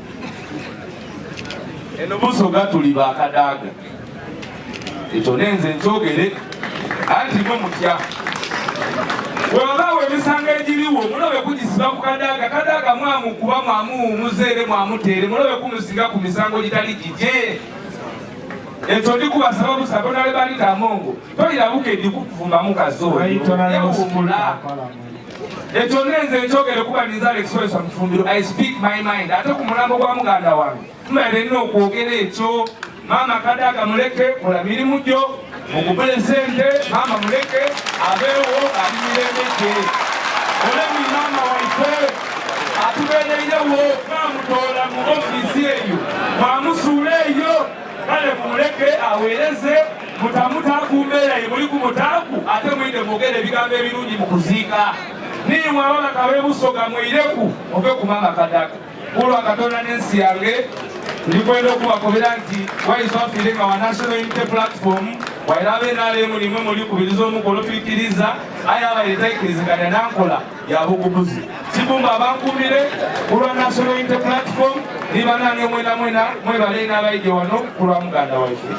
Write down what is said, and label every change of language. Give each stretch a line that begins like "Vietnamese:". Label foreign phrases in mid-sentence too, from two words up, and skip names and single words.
Soga: eno busoga tuli bakadaaga ekyo nenze nkyogere anti mwe mutya webabaawo emisango egiriwo mulobe kugisiba ku kadaaga mwamukuba mwamuwumuzeere mwamuteere mulobe kumusinga ku misango gitali gije ekyo ndikubasaba busaba nale balita amongo toyirabuka edikukuvumbamu kazooyewumula ekyo nenze nkyogere kuba ninza Alex Mufumbiro
English: I speak my mind
Soga: ate ku mulambo gwa muganda wange mbaire nina okwogera ekyo mama kadaaga muleke kola mirimu gyo mukubule sente mama muleke abeewo alimiremeke olemi mama waife atubeereirewo mwamutola mu ofiisi eyo mwamusuula eyo kale mumuleke aweereze mutamuta ku mbeera ye muli ku mutaaku ate mwinde mwogere ebigambo ebirungi mu kuziika nimwe ababaka b'ebusoga mwireku ove ku mama kadaaga kulwa Katonda n'ensi yange ndikwenda okubakobera nti waiswa afiire nga wa National Unity Platform wairabe nalemu nimwe mulikubiriza omukolo tuikiriza aye abaire tayikiriziganya nankola ya bugubuzi kibumba abankumire kulwa National Unity Platform nibanange mwena mwebale n'abaije wano kulwa muganda waife